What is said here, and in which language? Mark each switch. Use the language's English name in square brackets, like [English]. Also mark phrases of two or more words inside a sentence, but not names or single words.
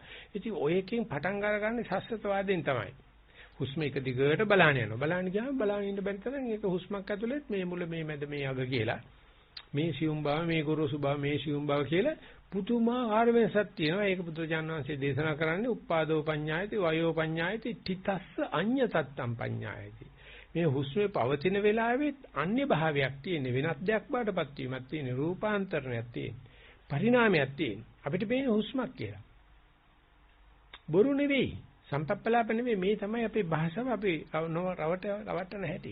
[Sinhala] ඉතින් ඔය එකකින් පටන් අරගන්නේ සස්සතවාදයෙන් තමයි. හුස්ම එක දිගට බලන්න යනවා. බලන්න ගියාම බලන්න ඉන්න බැරි තරම් ඒක හුස්මක් ඇතුළෙත් මේ මුල මේ මැද මේ අග කියලා මේ සියුම් බව මේ ගොරෝසු බව මේ සියුම් බව කියලා පුදුමාකාර වෙනසක් තියෙනවා. ඒක බුදුරජාණන් වහන්සේ දේශනා කරන්නේ [Pali] උප්පාදෝ පඤ්ඤායති වයෝ පඤ්ඤායති තිතස්ස අඤ්ඤ තත්තම් පඤ්ඤායති. [Sinhala] මේ හුස්මේ පවතින වෙලාවෙත් අන්‍ය භාවයක් තියෙන වෙනත් දෙයක් බාටපත් වීමක් තියෙන රූපාන්තරණයක් තියෙන පරිණාමයක් තියෙන අපිට පේන හුස්මක් කියලා. බොරු නෙවෙයි. සම්පප්පලාප නෙමෙයි මේ තමයි අපේ භාෂාව අපි රවට්ටන හැටි.